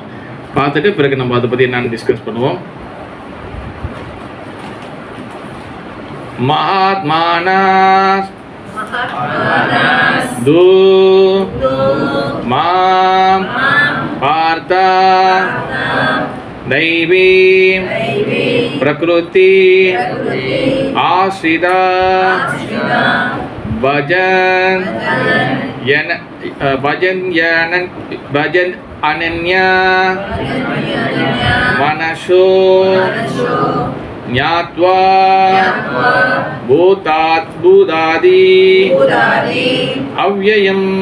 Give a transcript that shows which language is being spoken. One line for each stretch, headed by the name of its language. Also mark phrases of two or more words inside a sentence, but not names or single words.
Tamil: பார்த்துட்டு பிறகு நம்ம அதை பற்றி என்னன்னு டிஸ்கஸ் பண்ணுவோம்.
Sanskrit: महात्मानास् तु मां पार्था दैवी प्रकृति आश्रिता भजन अनन्या मनसो ज्ञात्वा भूतादि अव्ययम्